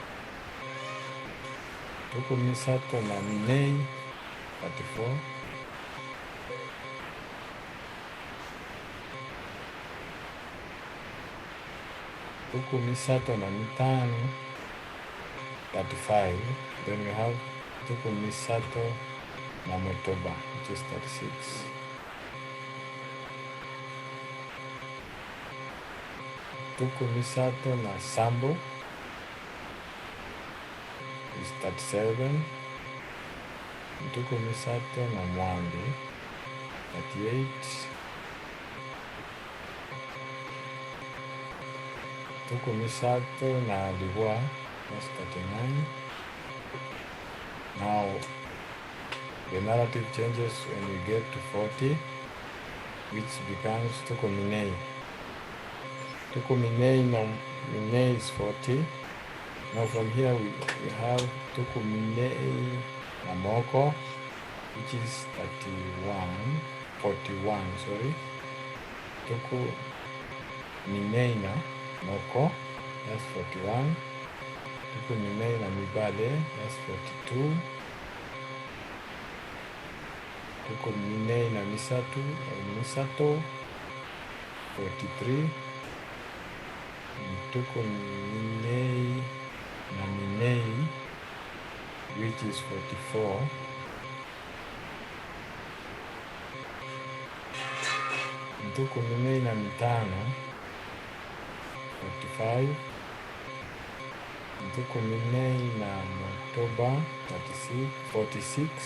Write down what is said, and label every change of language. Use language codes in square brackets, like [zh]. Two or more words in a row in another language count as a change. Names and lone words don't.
[ln] Ntuku misato na minei, 34. Ntuku misato na mitano, 35. [en] Then we have [ln] ntuku misato na motoba, [en] which is 36. [ln] Ntuku misato na sambo is 37. Ntuku misato na mwambe, 38. Ntuku misato na dibois, [en] that's 39. Now the narrative changes when we get to 40, which becomes [ln] ntuku minei. Ntuku minei na minei is 40. [en] Now from here we have [ln] ntuku minei na moko, [en] which is 41, sorry. [ln] Ntuku minei na moko, that's 41. Ntuku minei na mibale, that's 42. Ntuku minei na misato, 43. Ntuku minei na minei, [en] which is 44. [ln] Ntuku minei na mitano, 45. Ntuku minei na motoba, 46.